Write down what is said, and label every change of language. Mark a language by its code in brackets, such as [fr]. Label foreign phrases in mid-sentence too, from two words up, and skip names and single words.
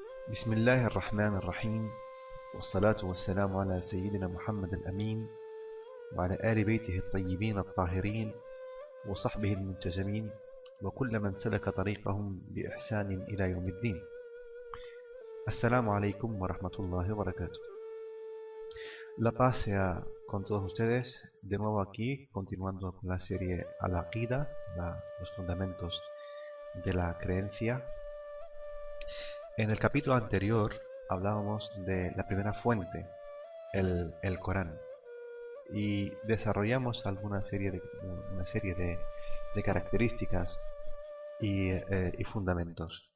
[ar] بسم الله الرحمن الرحيم، والصلاة والسلام على سيدنا محمد الأمين وعلى آل بيته الطيبين الطاهرين وصحبه المنتجمين وكل من سلك طريقهم بإحسان إلى يوم الدين. السلام عليكم ورحمة الله وبركاته. [es] La paz sea con todos ustedes, de nuevo aquí, continuando con la serie Al-Aqida, los fundamentos de la creencia. En el capítulo anterior hablábamos de la primera fuente, el Corán, y desarrollamos una serie de características y fundamentos.